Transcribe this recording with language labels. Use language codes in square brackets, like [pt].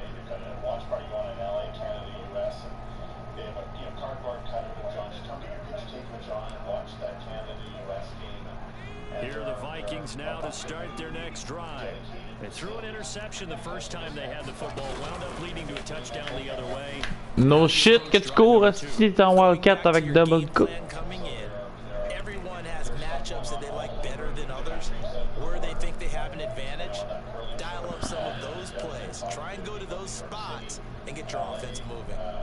[en] They've got a watch party going in LA, Canada, US, and they have a cardboard cutout of John. Just come get your picture taken with John and watch that Canada US game. Here are the Vikings now to start their next drive. They threw an interception the first time they had the football, wound up leading to a touchdown the other way. No shit [fr] que tu cours si t'es en Wildcat avec double coup. [en] Everyone has matchups that they like better than others, where they think they have an advantage. Dial up some of those plays. Try and go to those spots and get your offense moving.